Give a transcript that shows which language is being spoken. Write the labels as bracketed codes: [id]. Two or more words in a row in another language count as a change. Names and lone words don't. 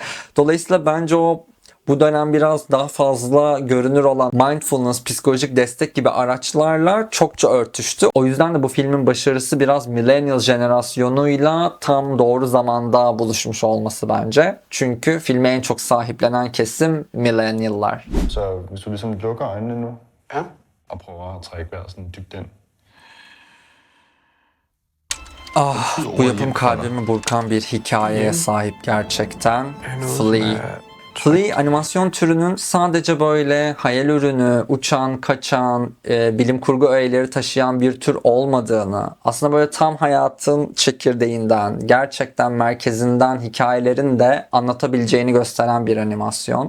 [tr] Dolayısıyla bence bu dönem biraz daha fazla görünür olan mindfulness, psikolojik destek gibi araçlarla çokça örtüştü. O yüzden de bu filmin başarısı biraz millennial jenerasyonuyla tam doğru zamanda buluşmuş olması bence. Çünkü filme en çok sahiplenen kesim millennial'lar. [da] Så hvis du ligesom lukker øjnene nu, Ja. og prøver at trække vejret sådan dybt ind. [tr] Bu yapım kalbimi burkan bir hikayeye sahip gerçekten. Flea. Flea animasyon türünün sadece böyle hayal ürünü, uçan, kaçan, bilim kurgu öğeleri taşıyan bir tür olmadığını, aslında böyle tam hayatın çekirdeğinden, gerçekten merkezinden hikayelerin de anlatabileceğini gösteren bir animasyon.